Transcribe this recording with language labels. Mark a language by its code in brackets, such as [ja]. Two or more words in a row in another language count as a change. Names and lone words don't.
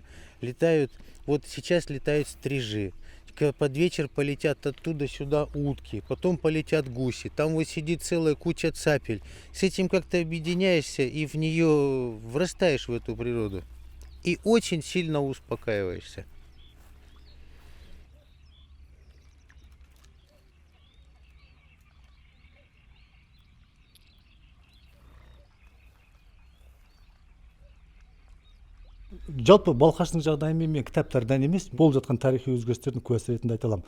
[ru] Вот сейчас летают стрижи. Под вечер полетят оттуда сюда утки, потом полетят гуси, там вот сидит целая куча цапель. С этим как-то объединяешься и в нее врастаешь в эту природу. И очень сильно успокаиваешься. [kk] Жалпы балқаштың жағдайымен мен кітаптардан емес, болып жатқан тарихи өзгерістердің куәсі ретінде айта аламын.